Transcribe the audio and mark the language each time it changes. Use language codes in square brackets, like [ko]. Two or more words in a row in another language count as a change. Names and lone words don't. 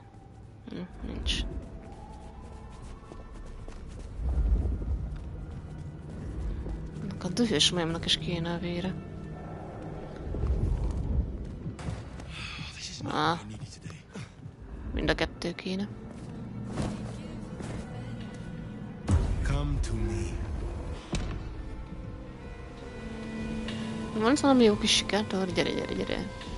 [hu] Nincs. A dühös majomnak is kéne a vére. Mind a kettő kéne. [en] Come to me. [hu] Van itt valami jó kis sikátor? Gyere, gyere, gyere.